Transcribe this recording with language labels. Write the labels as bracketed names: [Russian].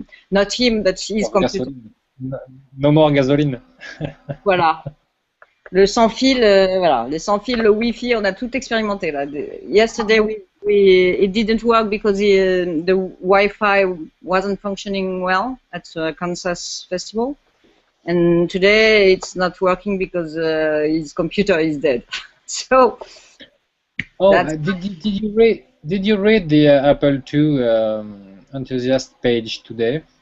[English] Not him, but his computer. No more gasoline. [French] Voilà. Le sans fil, voilà, les sans fil, le Wi-Fi, on a tout expérimenté là. [English] Yesterday it didn't work because the Wi-Fi wasn't functioning well at Kansas Festival, and today it's not working because his computer is dead. So. Oh, did you read the Apple II enthusiast page today?